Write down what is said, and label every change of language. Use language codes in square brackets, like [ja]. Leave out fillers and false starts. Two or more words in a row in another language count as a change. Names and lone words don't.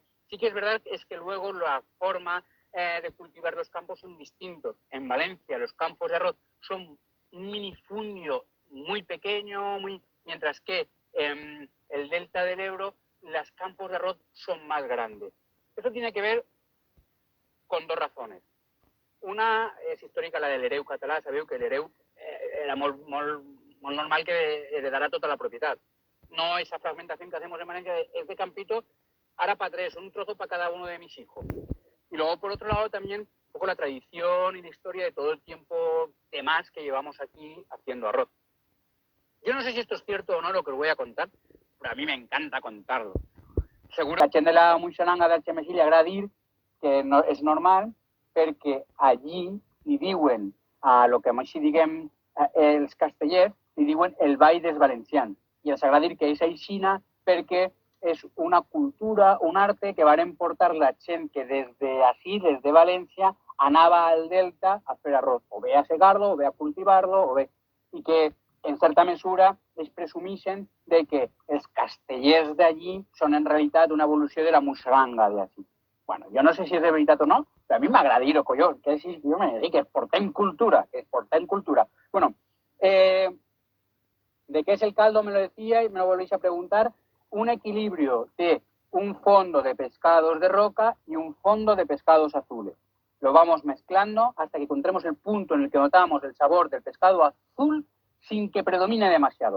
[es] Sí que es verdad es que luego la forma de cultivar los campos son distintos. En Valencia los campos de arroz son un minifundio muy pequeño, mientras que en el delta del Ebro los campos de arroz son más grandes. Eso tiene que ver con dos razones. [ca] Una és històrica, la de l'hereu català. Sabeu que l'hereu era molt normal que heredara tota la propietat. [es] No esa fragmentación que hacemos en Valencia es de campito, ahora para tres, un trozo para cada uno de mis hijos. Y luego, por otro lado, también un poco la tradición y la historia de todo el tiempo de más que llevamos aquí haciendo arroz. Yo no sé si esto es cierto o no lo que os voy a contar, pero a mí me encanta contarlo. [ca] Seguro que a la gent de la Moixalanga d'Algemesí li agrada dir que no, és normal perquè allí li diuen a lo que així diguem els castellers, li diuen el ball dels valencians. I els agrada dir que és aixina perquè és una cultura, un arte que varen portar la gent que des de València anava al delta a fer arroz, o bé a segar-lo, o bé a cultivar-lo, o bé... I que, en certa mesura, es presumeixen de que els castellers d'allí són en realitat una evolució de la Moixalanga d'ací. Bueno, jo no sé si és de veritat o no, però a mi m'agrada dir-ho, collons, que si jo me dic que portem cultura, Bueno, [es] ¿de qué es el caldo? Me lo decía y me lo volvéis a preguntar. Un equilibrio de un fondo de pescados de roca y un fondo de pescados azules. Lo vamos mezclando hasta que encontremos el punto en el que notamos el sabor del pescado azul sin que predomine demasiado.